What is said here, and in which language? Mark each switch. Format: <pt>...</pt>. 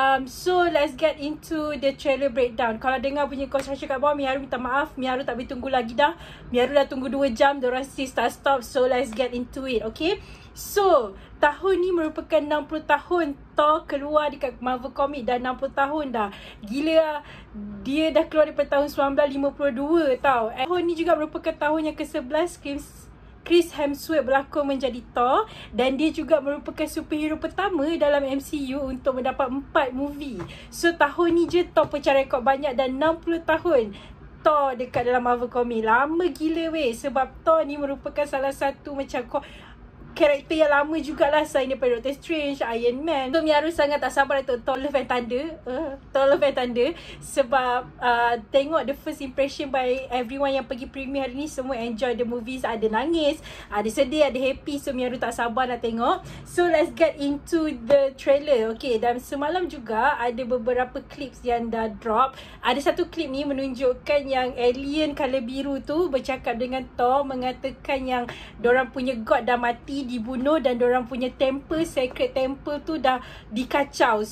<en>So let's get into the trailer breakdown.</en> <ms>Kalau dengar bunyi construction kat bawah, Miharu minta maaf. Miharu tak boleh tunggu lagi dah. Miharu dah tunggu 2 jam, diorang still stop. So let's get into it, okay? So, tahun ni merupakan 60 tahun Thor keluar dekat Marvel Comics. Dah 60 tahun dah. Gila lah. Dia dah keluar daripada tahun 1952 tau. Tahun ni juga merupakan tahun yang ke-11 Chris Hemsworth berlakon menjadi Thor. Dan dia juga merupakan superhero pertama dalam MCU untuk mendapat 4 movie. So, tahun ni je Thor pecah rekod banyak dan 60 tahun Thor dekat dalam Marvel Comics. Lama gila weh. Sebab Thor ni merupakan salah satu macam karakter yang lama jugalah selain daripada Doctor Strange, Iron Man. So Miharu sangat tak sabar untuk Thor Love and Thunder. Thor Love and Thunder. Sebab tengok</ms> <en>the first impression by everyone</en> <ms>yang pergi premiere hari ni, semua</ms> <en>enjoy the movies.</en> <ms>Ada nangis, ada sedih, ada happy. So Miharu tak sabar nak tengok.</ms> <en>So let's get into the trailer.</en> <ms>Okay, dan semalam juga ada beberapa clips yang dah drop. Ada satu clip ni menunjukkan yang alien colour biru tu bercakap dengan Thor, mengatakan yang dorang punya god dah mati, dibunuh, dan dorang punya temple, sacred temple tu dah dikacau.</ms>